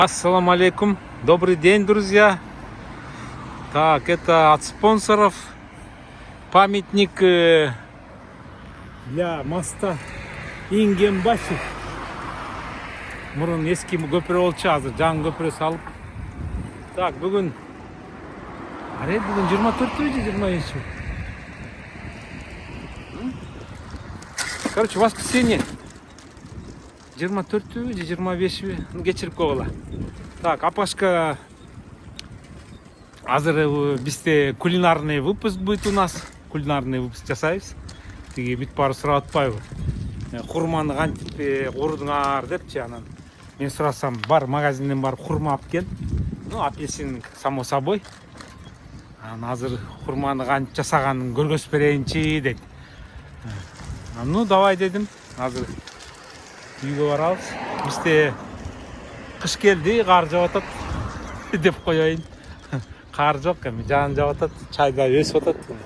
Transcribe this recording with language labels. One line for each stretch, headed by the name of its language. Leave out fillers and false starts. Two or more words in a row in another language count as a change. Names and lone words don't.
Arabic: السلام عليكم.
Russian: Добрый день, друзья. Так, это от спонсоров памятник для моста Ингенбаши.
Kyrgyz: Мурун эски көпүрө болчу, азыр жаңы көпүрө салып. Так, бүгүн 24 же 25.
Russian: Короче, воскресенье.
Kyrgyz: 24 же 25 кечирип койгула.
Russian: Так,
Kyrgyz: апашка азыр бизде
Russian: кулинарный выпуск будет у нас. Кулинарный выпуск
Kyrgyz: жасайбыз. Тиги бүт баары сурап атпайбы? Хурманы кантип курдуңар депчи, анан мен сурасам, бар магазинден барып хурма алып кел.
Russian: Ну, апельсин само собой.
Kyrgyz: Анан азыр хурманы кантип жасаганын көргөзүп берейинчи дейт.
Russian: Ну, давай
Kyrgyz: дедим. Азыр үйгө барабыз. Бизде кыш келди, кар жаап атат деп коеюн. Кар жок, эми жаан жаап атат, чай да өсүп атат.